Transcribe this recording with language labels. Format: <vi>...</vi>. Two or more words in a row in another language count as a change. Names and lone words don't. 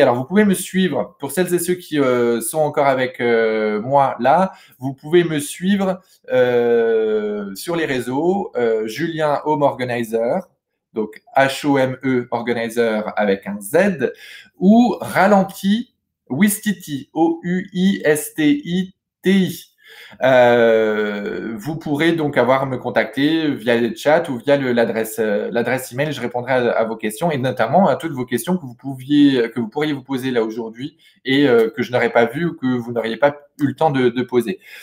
<fr>Alors, vous pouvez me suivre. Pour celles et ceux qui sont encore avec moi là, vous pouvez me suivre sur les réseaux. Julien Home Organizer, donc H-O-M-E Organizer avec un Z, ou Ralenti Wistiti, O-U-I-S-T-I-T-I. Vous pourrez donc me contacter via le chat ou via l'adresse email. Je répondrai à vos questions et notamment à toutes vos questions que vous pourriez vous poser là aujourd'hui et que je n'aurais pas vu ou que vous n'auriez pas eu le temps de poser.</fr>